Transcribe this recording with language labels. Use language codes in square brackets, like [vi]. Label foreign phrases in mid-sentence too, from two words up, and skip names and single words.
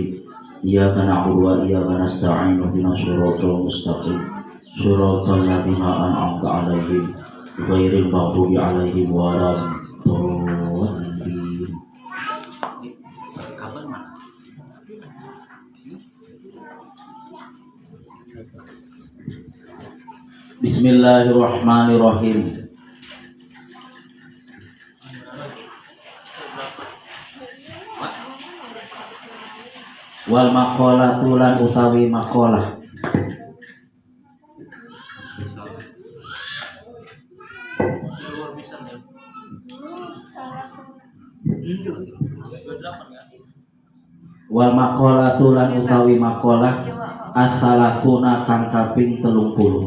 [ar] إياك نعبد وإياك نستعين اهدنا الصراط المستقيم صراط الذين أنعمت عليهم غير المغضوب عليهم ولا الضالين. بسم الله الرحمن الرحيم. والمقالة [jv] lan utawi maqalah. [ar] والمقالة [jv] lan utawi [ar] المقالة الثلاثون [jv] kang kaping 30.